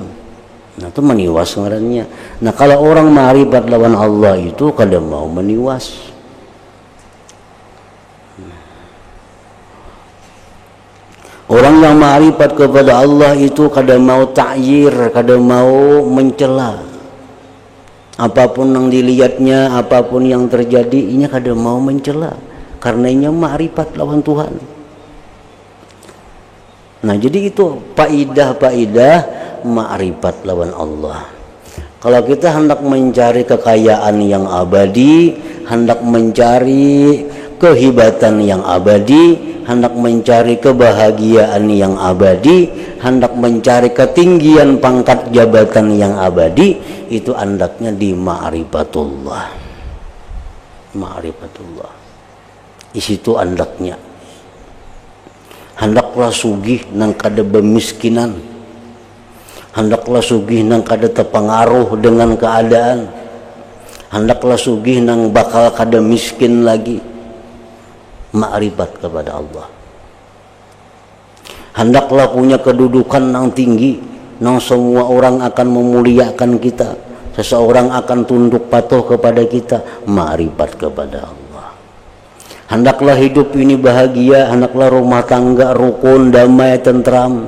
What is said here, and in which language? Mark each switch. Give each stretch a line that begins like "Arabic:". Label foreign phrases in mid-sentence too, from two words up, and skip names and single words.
Banjar: Nah, itu meniwas ngarannya. Nah, kalau orang ma'rifat lawan Allah itu kada mau meniwas. Orang yang ma'rifat kepada Allah itu kada mau ta'yir, kada mau mencela. Apapun yang dilihatnya, apapun yang terjadi, ini kada mau mencela. Karena ini ma'rifat lawan Tuhan. Nah, jadi itu faidah ma'rifat lawan Allah.
Indonesian: Kalau kita hendak mencari kekayaan yang abadi, hendak mencari kehebatan yang abadi, hendak mencari kebahagiaan yang abadi, hendak mencari ketinggian pangkat jabatan yang abadi, itu hendaknya di ma'rifatullah. Ma'rifatullah. Di situ hendaknya.
Banjar: Hendaklah sugih nang kada bemiskinan. Hendaklah sugih nang kada terpengaruh dengan keadaan. Hendaklah sugih nang bakal kada miskin lagi.
Indonesian: Ma'rifat kepada Allah. Hendaklah punya kedudukan yang tinggi, yang semua orang akan memuliakan kita, seseorang akan tunduk patuh kepada kita. Ma'rifat kepada Allah. Hendaklah hidup ini bahagia, hendaklah rumah tangga rukun, damai, tentram.